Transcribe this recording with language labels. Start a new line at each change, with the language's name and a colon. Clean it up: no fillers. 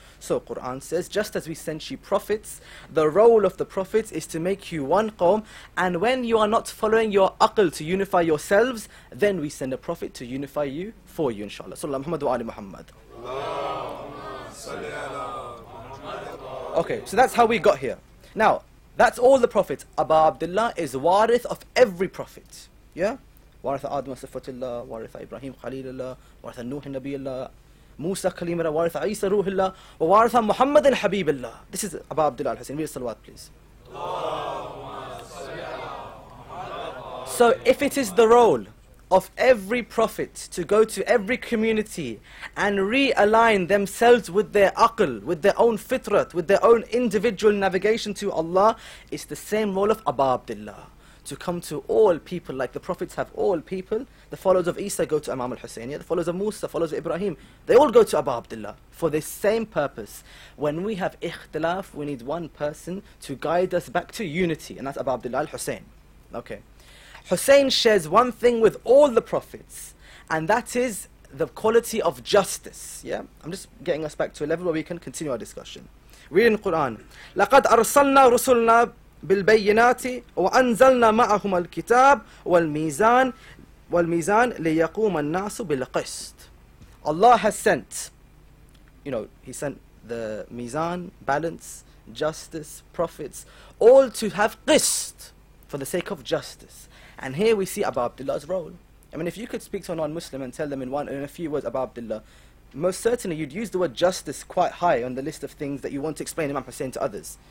English: So Quran says, just as we sent you prophets, the role of the prophets is to make you one qawm, and when you are not following your aql to unify yourselves, then we send a prophet to unify you for you, inshallah.
Arabic: Sallallahu Muhammad wa ali Muhammad.
English: Okay, so that's how we got here. Now, that's all the prophets. Abu Abdullah is warith of every prophet, yeah?
Arabic: وارث آدم صفة الله وارث إبراهيم خليل الله وارث نوح نبي الله موسى كليم الله وارث عيسى روح الله ووارث محمد حبيب الله.
English: This is Abu Abdullah al-Hussain. Read salawat please. So if it is the role of every prophet to go to every community and realign themselves with their aql, with their own fitrat, with their own individual navigation to Allah, it's the same role of Abu Abdullah. To come to all people, like the prophets have all people. The followers of Isa go to Imam al-Hussain, the followers of Musa, followers of Ibrahim, they all go to Abu Abdullah for the same purpose. When we have ikhtilaf, we need one person to guide us back to unity, and that's Abu Abdullah al-Hussain. Okay. Hussain shares one thing with all the prophets, and that is the quality of justice. Yeah? I'm just getting us back to a level where we can continue our discussion. Read in the Quran.
Arabic: لَقَدْ أَرْسَلْنَا رُسُلْنَا بالبينات وأنزلنا معهم الكتاب والميزان ليقوم الناس بالقسط.
English: Allah has sent, He sent the mizan, balance, justice, prophets, all to have qist, for the sake of justice. And here we see Abu Abdullah's role. I mean, if you could speak to a non-Muslim and tell them in a few words Abu Abdullah, most certainly you'd use the word justice quite high on the list of things that you want to explain Imam Hussain to others.